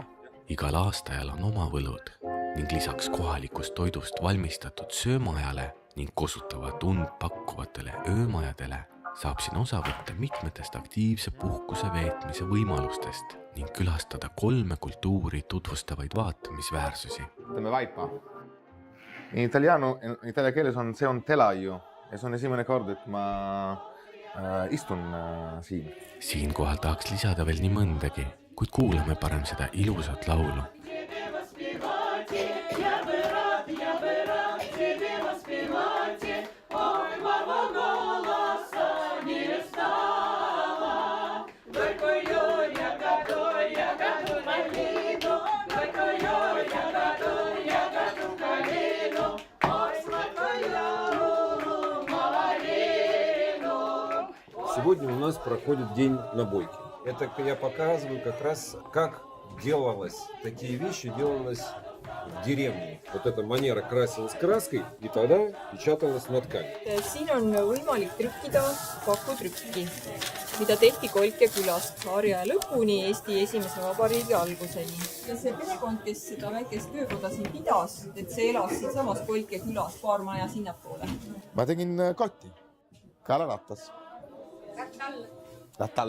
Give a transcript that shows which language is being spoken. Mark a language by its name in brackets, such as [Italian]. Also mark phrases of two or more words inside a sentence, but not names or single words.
[Estonian] Igal aastajal on oma võlud ning lisaks kohalikust toidust valmistatud söömajale ning kosutava tund pakkuvatele öömajadele saab siin osa võtta mitmetest aktiivse puhkuse veetmise võimalustest ning külastada 3 kultuuri tutvustavaid vaatamisväärsusi. Teeme vaipa. Itaalia keeles on see on telaio ja see on esimene kord, et ma istun siin. Siinkohal tahaks lisada veel nii mõndagi, kuid kuulame parem seda ilusat laulu. [Russian] Сегодня у нас проходит день набойки. Это я показываю как раз, как делалось, такие вещи делалось в деревне. Вот эта манера красилась краской и тогда печаталась на ткани. [Estonian] Siin on võimalik trükkida pakutrükki, mida tehti Kolke külast Harja lõpuni Eesti esimese vabariigi alguseni. Ja see perekond, kes seda väikest töökoda siin pidas, et see elas siin samas Kolke külas paar maja sinnapoole. Ma tegin kotti. Kalaratas. Ratal.